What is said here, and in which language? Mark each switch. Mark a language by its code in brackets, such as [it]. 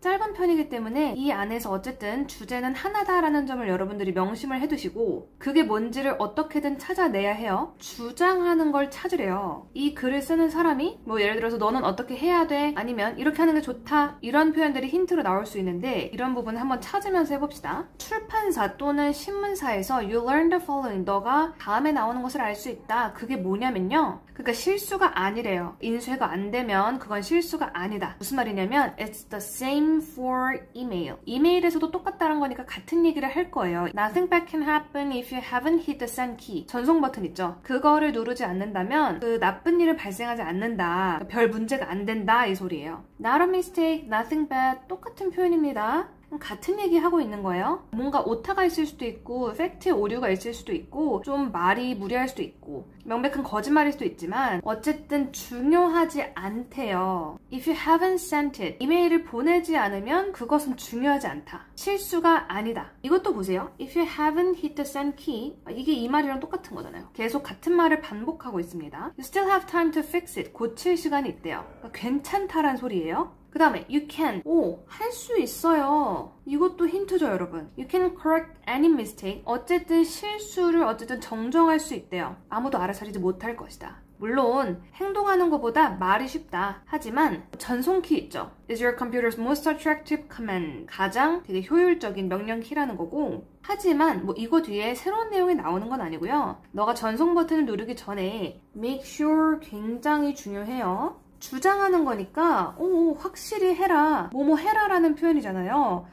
[ko] 짧은 편이기 때문에 이 안에서 어쨌든 주제는 하나다라는 점을 여러분들이 명심을 해두시고 그게 뭔지를 어떻게든 찾아내야 해요. 주장하는 걸 찾으래요. 이 글을 쓰는 사람이 뭐 예를 들어서 너는 어떻게 해야 돼? 아니면 이렇게 하는 게 좋다. 이런 표현들이 힌트로 나올 수 있는데 이런 부분 한번 찾으면서 해봅시다. 출판사 또는 신문사에서 [en] You learn the following. [ko] 너가 다음에 나오는 것을 알 수 있다. 그게 뭐냐면요. 그러니까 실수가 아니래요. 인쇄가 안 되면 그건 실수가 아니다. 무슨 말이냐면 [en] It's the same for email. [ko] 이메일에서도 똑같다는 거니까 같은 얘기를 할 거예요. [en] Nothing bad can happen if you haven't hit the send key. [ko] 전송 버튼 있죠. 그거를 누르지 않는다면 그 나쁜 일은 발생하지 않는다. 별 문제가 안 된다 이 소리예요. [en] Not a mistake, nothing bad. [ko] 똑같은 표현입니다. 같은 얘기 하고 있는 거예요. 뭔가 오타가 있을 수도 있고 팩트에 오류가 있을 수도 있고 좀 말이 무리할 수도 있고 명백한 거짓말일 수도 있지만 어쨌든 중요하지 않대요. [en] If you haven't sent it, [ko] 이메일을 보내지 않으면 그것은 중요하지 않다. 실수가 아니다. 이것도 보세요. [en] If you haven't hit the send key, [ko] 이게 이 말이랑 똑같은 거잖아요. 계속 같은 말을 반복하고 있습니다. [en] You still have time to fix it. [ko] 고칠 시간이 있대요. 그러니까 괜찮다란 소리예요. 그 다음에 [en] you can, [ko] 할 수 있어요. 이것도 힌트죠 여러분. [en] You can correct any mistake. [ko] 어쨌든 실수를 정정할 수 있대요. 아무도 알아차리지 못할 것이다. 물론 행동하는 것보다 말이 쉽다. 하지만 전송키 있죠. [en] Is your computer's most attractive command. [ko] 가장 되게 효율적인 명령키라는 거고 하지만 뭐 이거 뒤에 새로운 내용이 나오는 건 아니고요. 너가 전송 버튼을 누르기 전에 [en] make sure [ko] 굉장히 중요해요. 주장하는 거니까 확실히 해라. 뭐뭐 해라라는 표현이잖아요.